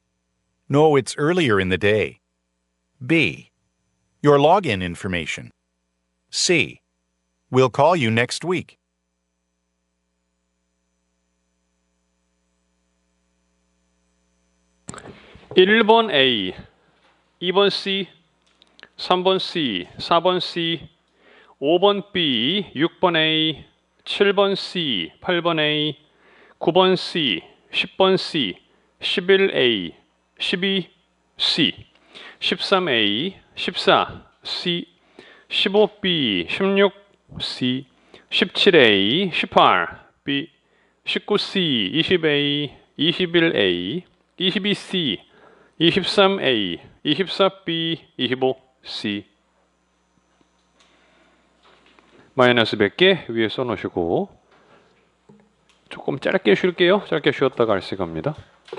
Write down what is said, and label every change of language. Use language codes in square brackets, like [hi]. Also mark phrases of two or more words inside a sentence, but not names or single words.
[en] No, it's earlier in the day. B, Your login information. C. We'll call you next week. [ko] (1번) A, 2번 C, 3번 C, 4번 C, 5번 B, 6번 A, 7번 C, 8번 A, 9번 C, 10번 C, 11A, 12C, 13A, 14C, 15B, 16C, 17A, 18B, 19C, 20A, 21A, 22C, 23A, 24B, 25C. 마이너스 100개 위에 써놓으시고 조금 짧게 쉴게요. 짧게 쉬었다가 알씨 갑니다.